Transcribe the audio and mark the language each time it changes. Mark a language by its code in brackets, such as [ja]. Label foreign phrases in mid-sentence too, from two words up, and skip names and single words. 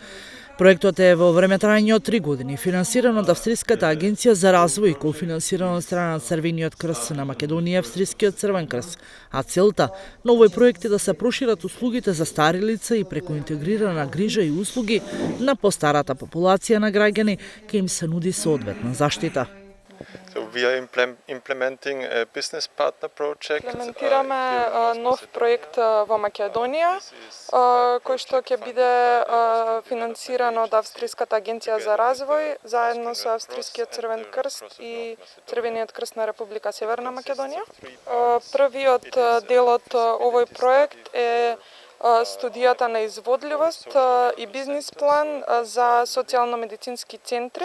[mk] Проектот е во време трајање од 3 години, финансиран од Австриската агенција за развој и кофинансиран од страна на Црвениот крст на Македонија и Австрискиот Црвен крст, а целта на овој проект е да се прошират услугите за стари лица и преку интегрирана грижа и услуги на постарата популација на граѓани ке им се нуди соодветна заштита. [en] So we are implementing a business partner project. [mk] Имплементираме нов проект во Македонија, кој што ќе биде финансиран од Австриската агенција за развој, заедно со Австрискиот Црвен крст и Црвениот крст на Република Северна Македонија. Првиот дел од овој проект е студијата на изводливост и бизнис план за социјално-медицински центри.